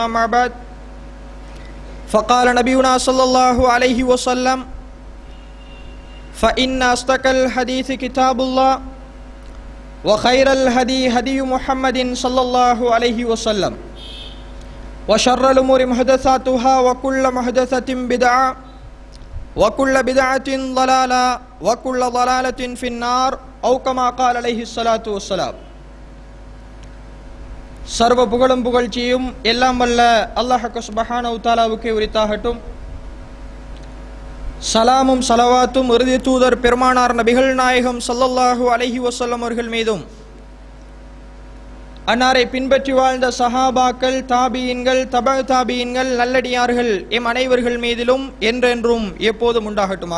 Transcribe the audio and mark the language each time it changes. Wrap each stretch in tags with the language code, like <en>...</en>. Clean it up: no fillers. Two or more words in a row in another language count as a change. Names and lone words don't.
<ar>ما بعد، فقال نبينا صلى الله عليه وسلم: فإن أصدق الحديث كتاب الله وخير الهدي هدي محمد صلى الله عليه وسلم وشر الأمور محدثاتها وكل محدثة بدعة وكل بدعة ضلالة وكل ضلالة في النار أو كما قال عليه الصلاة والسلام.</ar> <ta>சர்வ புகழும் புகழ்ச்சியும் எல்லாம் வல்ல அல்லாஹ்</ta> <ar>سبحانه وتعالى</ar> <ta>உரித்தாகட்டும். சலாமும் சலவாத்தும் இறுதி தூதர் பெருமானார் நபிகள் நாயகம்</ta> <ar>صلى الله عليه وسلم</ar> <ta>அவர்கள் மீதும், அன்னாரை பின்பற்றி வாழ்ந்த சஹாபாக்கள், தாபியின்கள், தபஅ தாபியின்கள், நல்லடியார்கள் எம் அனைவர்கள் மீதிலும் என்றென்றும் எப்போதும் உண்டாகட்டுமாக.</ta>